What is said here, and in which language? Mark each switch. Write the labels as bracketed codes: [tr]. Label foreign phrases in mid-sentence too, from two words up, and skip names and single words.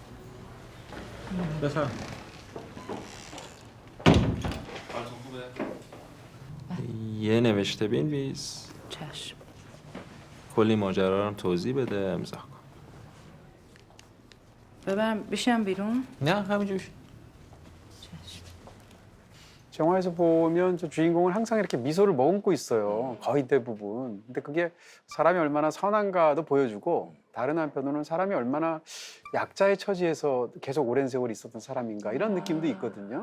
[fa] بفهم. یه نوشته بنویس. چشم. کلی ماجرا رو هم توضیح بده امضا کن. ببرم بشم بیرون؟ نه همینجوری. [ko] 영화에서 보면 저 주인공은 항상 이렇게 미소를 머금고 있어요. 거의 대부분. 근데 그게 사람이 얼마나 선한가도 보여주고 다른 한편으로는 사람이 얼마나 약자의 처지에서 계속 오랜 세월 있었던 사람인가 이런 느낌도 있거든요.